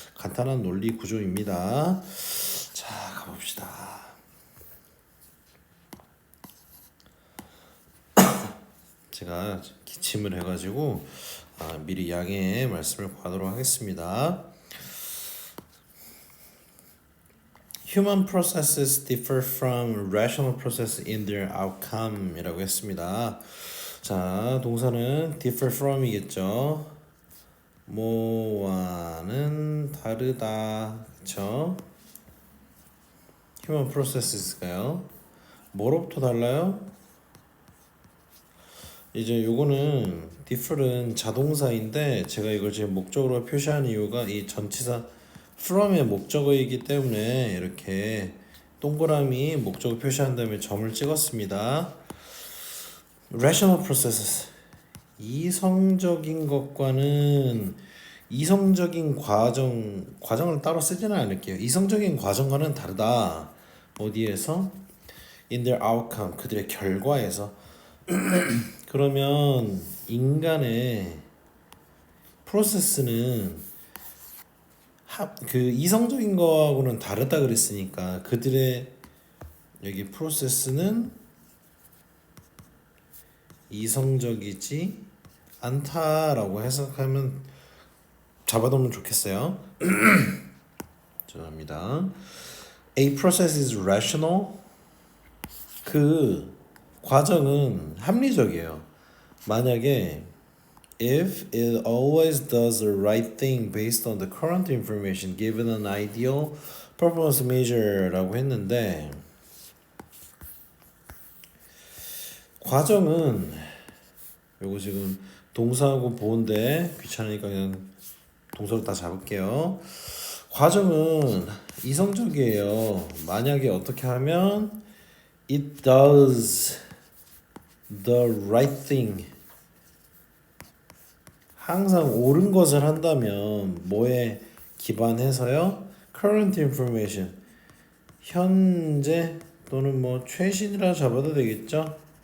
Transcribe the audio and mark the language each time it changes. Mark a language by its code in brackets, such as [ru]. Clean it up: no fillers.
[ko] 간단한 논리 구조입니다. 자, 가봅시다. 제가 기침을 해가지고 미리 양해 말씀을 구하도록 하겠습니다. [en] Human processes differ from rational processes in their outcome [ko] 이라고 했습니다. 자, 동사는 differ from이겠죠. 뭐와는 다르다. 그쵸? Human processes가요. 뭐로부터 달라요? 이제 요거는 differ은 자동사인데 제가 이걸 지금 목적으로 표시한 이유가 이 전치사 from의 목적어이기 때문에 이렇게 동그라미 목적어 표시한 다음에 점을 찍었습니다. [en] Rational processes [ko] 이성적인 것과는 이성적인 과정을 따로 쓰지는 않을게요. 이성적인 과정과는 다르다. 어디에서? [en] In their outcome [ko] 그들의 결과에서. 그러면 인간의 프로세스는 그 이성적인 거하고는 다르다 그랬으니까 그들의 여기 프로세스는 이성적이지 않다라고 해석하면 잡아두면 좋겠어요. 죄송합니다. [en] A process is rational. [ko] 그 과정은 합리적이에요. 만약에 [en] if it always does the right thing based on the current information given an ideal performance measure [ko] 라고 했는데 과정은 요거 지금 동사하고 보호인데 귀찮으니까 그냥 동사로 다 잡을게요. 과정은 이성적이에요. 만약에 어떻게 하면 [en] it does the right thing [ko] 항상 옳은 것을 한다면 뭐에 기반해서요? [en] current information [ko] 현재 또는 뭐 최신이라 잡아도 되겠죠?